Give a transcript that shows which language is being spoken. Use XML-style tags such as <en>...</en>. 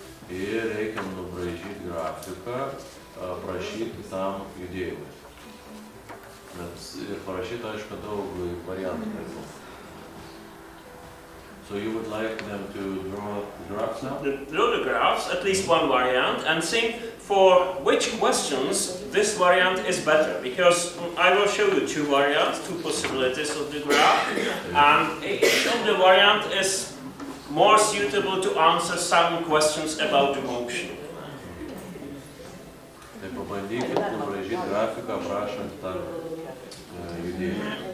<lt>Ir reikia nubraižyti grafiką, prašyti tam judėjimui. Ir parašyti, aišku, daug variantų.</lt> <en>So you would like them to draw the graphs now? Draw the graphs, at least one variant, and think for which questions this variant is better. Because I will show you 2 variants, 2 possibilities of the graph, and each of the variant is more suitable to answer some questions about the motion.</en> <lt>Tai pabandykit nubraižyti grafiką, aprašant tą judėjimą.</lt>